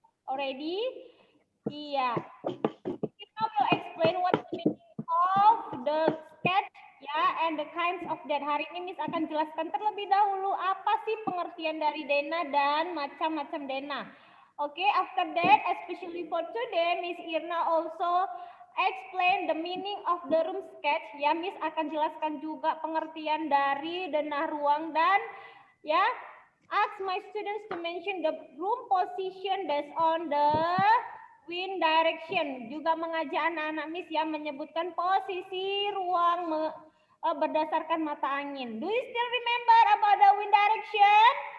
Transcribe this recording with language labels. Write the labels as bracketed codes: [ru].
[en] Already? [id] Iya. Kita [en] will explain what the meaning of the sketch ya and the kinds of that. [id] Hari ini Miss akan jelaskan terlebih dahulu apa sih pengertian dari denah dan macam-macam denah. [en] Oke, after that, especially for today, Miss Irna also explain the meaning of the room sketch. [id] Ya, Miss akan jelaskan juga pengertian dari denah ruang dan ya, [en] ask my students to mention the room position based on the wind direction. [id] Juga mengajak anak-anak Miss yang menyebutkan posisi ruang berdasarkan mata angin. [en] Do you still remember about the wind direction?